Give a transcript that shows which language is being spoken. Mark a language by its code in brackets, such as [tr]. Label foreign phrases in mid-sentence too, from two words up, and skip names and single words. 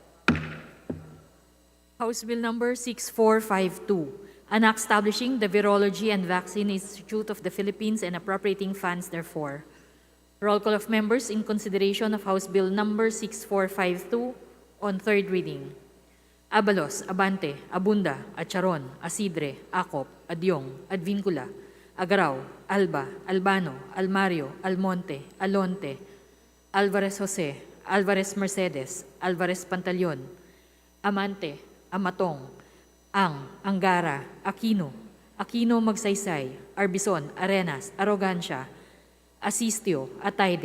[en] House Bill number 6452, an act establishing the Virology and Vaccine Institute of the Philippines and appropriating funds therefor. Roll call of members in consideration of House Bill number 6452 on third reading. Abalos, Abante, Abunda, Acharon, Asidre, Acop, Adyong, Advincula, Agaraw, Alba, Albano, Almario, Almonte, Alonte, Alvarez Jose, Alvarez Mercedes, Alvarez Pantaleon, Amante, Amatong, Ang, Angara, Aquino, Aquino Magsaysay, Arbison, Arenas, Arrogancia, Asistio, Atayde,